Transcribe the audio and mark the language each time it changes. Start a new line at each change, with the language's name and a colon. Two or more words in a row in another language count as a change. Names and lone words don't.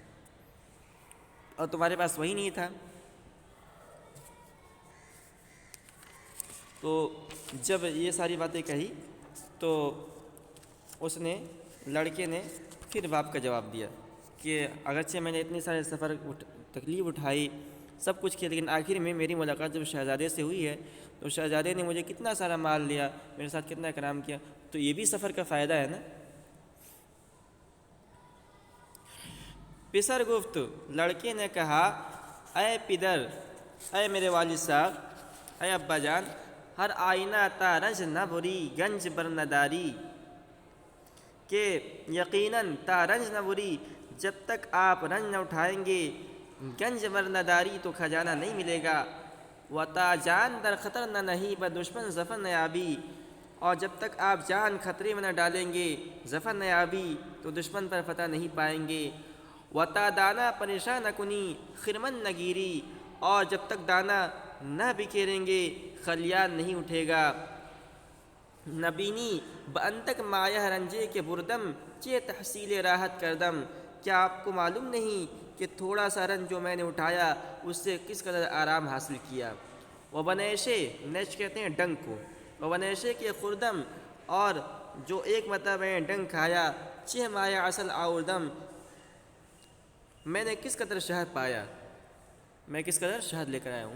Urdu: اور تمہارے پاس وہی نہیں تھا. تو جب یہ ساری باتیں کہی تو اس نے، لڑکے نے پھر باپ کا جواب دیا کہ اگرچہ میں نے اتنے سارے سفر تکلیف اٹھائی، سب کچھ کیا، لیکن آخر میں میری ملاقات جب شہزادے سے ہوئی ہے تو شہزادے نے مجھے کتنا سارا مال لیا، میرے ساتھ کتنا اکرام کیا، تو یہ بھی سفر کا فائدہ ہے نا.
Persian: پسر گفت،
Urdu: لڑکے نے کہا،
Persian: اے پدر،
Urdu: اے میرے والد صاحب، اے ابا جان،
Persian: ہر آئینہ تا رنج نہ بری گنج بر نداری،
Urdu: کہ یقیناً
Persian: تا رنج نہ بری،
Urdu: جب تک آپ رنج نہ اٹھائیں گے
Persian: گنج بر نداری
Urdu: تو خزانہ نہیں ملے گا.
Persian: و تا جان در خطر نہ نہیں ب دشمن ظفر نہ یابی،
Urdu: اور جب تک آپ جان خطرے میں نہ ڈالیں گے
Persian: ظفر نہ یابی
Urdu: تو دشمن پر فتح نہیں پائیں گے.
Persian: و تا دانا پریشان نہ کنی خرمن نہ گیری،
Urdu: اور جب تک دانا نہ بکھیریں گے خلیان نہیں اٹھے گا.
Persian: نبینی بانتک مایہ رنجے کے بردم چے تحصیل راحت کردم،
Urdu: کیا آپ کو معلوم نہیں کہ تھوڑا سا رنج جو میں نے اٹھایا اس سے کس قدر آرام حاصل کیا. وہ بنیشے، نیش کہتے ہیں ڈنگ کو، وہ
Persian: بنیشے کے خوردم،
Urdu: اور جو ایک مرتبہ میں ڈنگ کھایا،
Persian: چہ مایہ اصل آوردم،
Urdu: میں نے کس قدر شہد پایا، میں کس قدر شہد لے کر آیا ہوں.